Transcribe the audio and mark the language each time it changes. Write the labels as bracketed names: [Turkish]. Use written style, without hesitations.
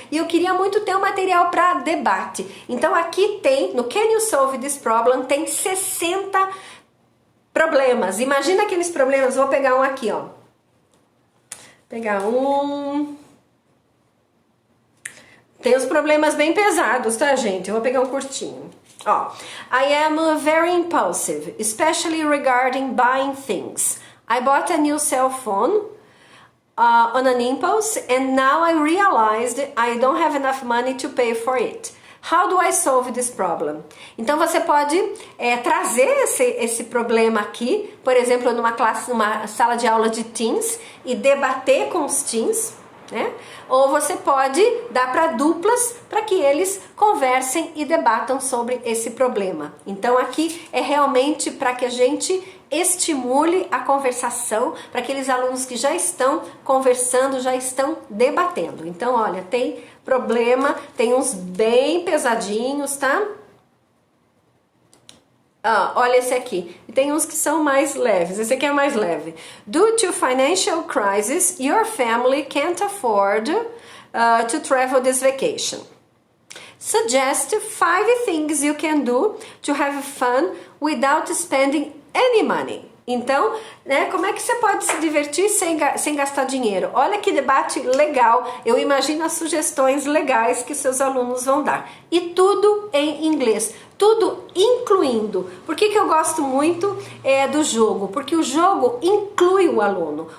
[Portuguese] E eu queria muito ter um material para debate. Então aqui tem, no Can You Solve This Problem, tem 60 problemas. Imagina aqueles problemas, vou pegar um aqui, ó. Pegar um... Tem os problemas bem pesados, tá, gente? Eu vou pegar um curtinho. [English] Ó, I am very impulsive, especially regarding buying things. I bought a new cell phone on an impulse and now I realized I don't have enough money to pay for it. How do I solve this problem? [Portuguese] Então você pode trazer esse problema aqui, por exemplo, numa sala de aula de teens e debater com os teens, né? Ou você pode dar para duplas para que eles conversem e debatam sobre esse problema. Então aqui é realmente para que a gente estimule a conversação, para aqueles alunos que já estão conversando, já estão debatendo. Então olha, tem problema, tem uns bem pesadinhos, tá? Olha esse aqui. E tem uns que são mais leves. Esse aqui é mais leve. [English] Due to financial crisis, your family can't afford to travel this vacation. Suggest 5 things you can do to have fun without spending any money. [Portuguese] Então, né, como é que você pode se divertir sem gastar dinheiro? Olha que debate legal, eu imagino as sugestões legais que seus alunos vão dar. E tudo em inglês, tudo incluindo. Por que eu gosto muito do jogo? Porque o jogo inclui o aluno.